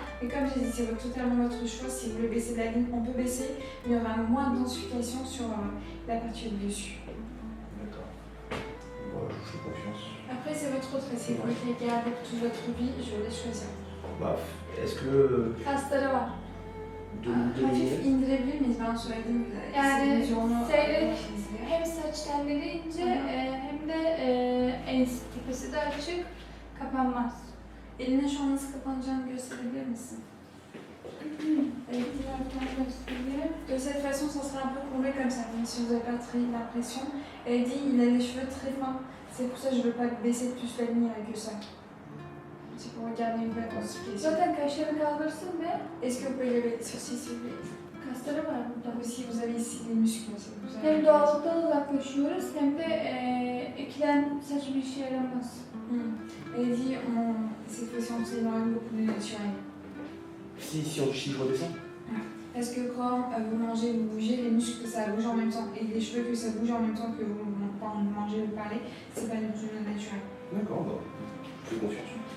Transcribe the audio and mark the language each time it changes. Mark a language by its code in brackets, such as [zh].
[fr] Mais comme j'ai dit, c'est totalement votre choix. Si vous voulez baisser de la ligne, on peut baisser, mais il y aura moins de densification sur la partie du dessus. D'accord. Bon, je vous fais confiance. Après, c'est votre trait, c'est vous qui avec toute votre vie, je vous laisse choisir. Bah, est-ce que. [tr] Kasları var. Hafif indirebilir miyiz? Ben söyledim. Yani seyrek Hem hem saç telleri ince hem de en tepesi de açık, kapanmaz. eline şu an nasıl kapanacağını gösterebilir misin? Evet, diğer göstereyim. [fr] De cette façon, ça sera un peu courbé comme ça, même si vous n'avez pas très l'impression. Elle dit il a les cheveux très fins, c'est pour ça que je ne veux pas baisser plus la ligne avec ça. C'est pour regarder une bonne densification. [tr] Zaten kaşları kaldırsın ve [fr] Est-ce que vous pouvez lever les sourcils s'il vous plaît? [tr] kasları var burada. [fr] Aussi, vous avez ici les muscles. c'est pour ça. [tr] Hem doğallıktan uzaklaşıyoruz hem de ekilen saç bir işe yaramaz. [fr] Elle dit cette fois-ci, on s'éloigne beaucoup du naturel. Si je redescends. Parce que quand vous mangez, vous bougez, les muscles ça bouge en même temps et les cheveux que ça bouge en même temps que quand vous mangez ou parlez, c'est pas du tout naturel. D'accord, bah, je fais confiance.